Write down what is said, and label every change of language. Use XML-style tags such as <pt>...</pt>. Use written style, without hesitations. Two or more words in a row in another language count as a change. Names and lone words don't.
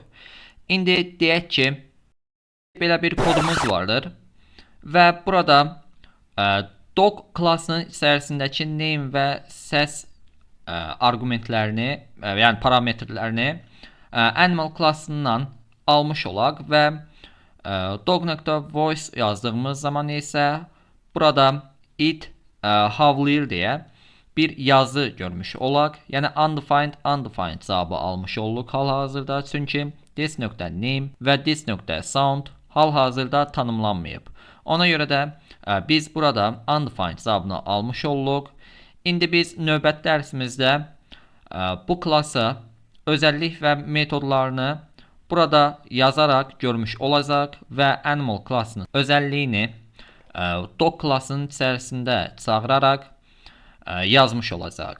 <az>İndi deyək ki, belə bir kodumuz vardır və burada dog klassının içərisindəki name və səs arqumentlərini, yəni parametrlərini animal klassından almış olaq və dog.voice yazdığımız zaman isə burada it havlayır deyə bir yazı görmüş olaq. Yəni undefined cavabı almış olduq hal-hazırda. Çünki this.name və this.sound hal-hazırda tanımlanmayıb. Ona görə də biz burada undefined cavabını almış olduq. İndi biz növbəti dərsimizdə bu klassa özəllik və metodlarını burada yazaraq görmüş olacaq və animal klassının özəlliyini dog klassının içərisində çağıraraq yazmış olacaq.</az>